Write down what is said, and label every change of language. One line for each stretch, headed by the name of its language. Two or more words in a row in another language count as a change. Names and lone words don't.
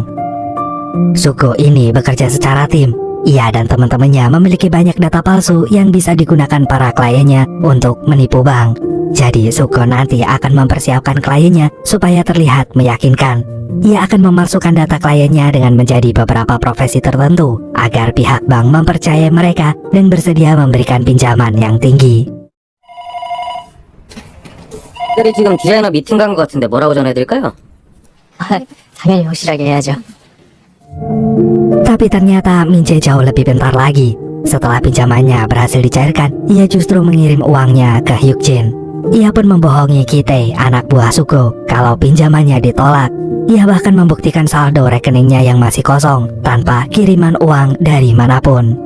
Indonesian: Sugo ini bekerja secara tim. Ia dan teman-temannya memiliki banyak data palsu yang bisa digunakan para kliennya untuk menipu bank. Jadi Sugo nanti akan mempersiapkan kliennya supaya terlihat meyakinkan. Ia akan memalsukan data kliennya dengan menjadi beberapa profesi tertentu agar pihak bank mempercayai mereka dan bersedia memberikan pinjaman yang tinggi.
Korean: 특별히 지금 디자이너 미팅 간 것 같은데 뭐라고 전해드릴까요? 당연히 확실하게 해야죠.
Indonesian: Tapi ternyata Min-jae jauh lebih bentar lagi. Setelah pinjamannya berhasil dicairkan, ia justru mengirim uangnya ke Hyuk-jin. Ia pun membohongi Ki-tae, anak buah Sugo, kalau pinjamannya ditolak. Ia bahkan membuktikan saldo rekeningnya yang masih kosong tanpa kiriman uang dari manapun.